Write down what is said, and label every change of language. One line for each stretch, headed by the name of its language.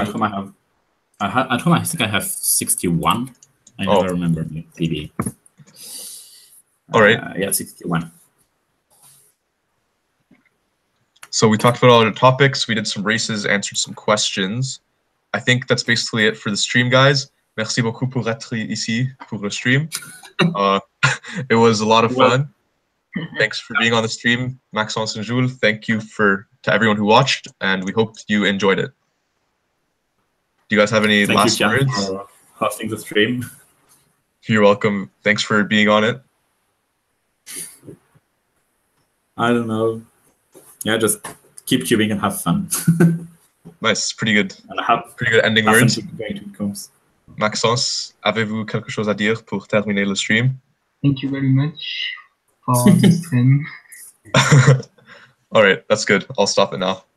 English: At home at home I think I have 61. I never remember my PB. All right. Yeah, 61. So we talked about all the topics. We did some races, answered some questions. I think that's basically it for the stream, guys.
French: Merci beaucoup pour être ici pour le stream.
English: It was a lot of fun. Thanks for being on the stream, Maxence and Jules. Thank you to everyone who watched, and we hope you enjoyed it. Do you guys have any last words? Thank you for hosting the stream. You're welcome. Thanks for being on it. I don't know. Yeah, just keep cubing and have fun. Nice, pretty good. And have pretty good ending words. Maxence,
French: avez-vous quelque chose à dire pour terminer le stream?
English: Thank you very much for the stream. All right, that's good. I'll stop it now.